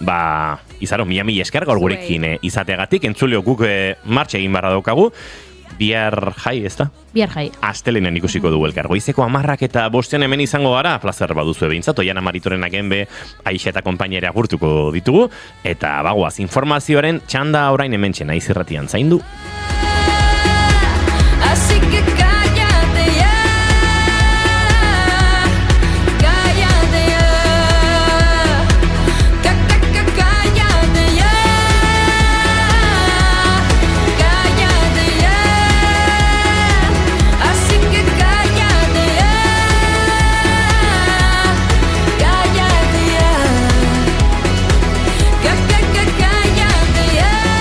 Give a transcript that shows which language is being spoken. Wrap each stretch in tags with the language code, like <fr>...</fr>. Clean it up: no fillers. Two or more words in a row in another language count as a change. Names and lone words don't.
<eu>Izaro, mila esker gaur gurekin izateagatik, entzuleo guk martxa egin barra daukagu, bihar jai, ez da? Bihar jai. Astelenen ikusiko dugu elkar. Goizeko 10 eta 5 hemen izango gara, plazer baduzu behintzat, Oiana Maritorenak enbe, Aixa eta konpainere agurtuko ditugu, eta bagoaz informazioaren txanda orain hementxe Naiz Irratian zaindu.</eu> <es>Así que cállate ya, cállate ya, cállate ya, cállate ya, así que cállate ya, cállate ya, cállate ya.</es>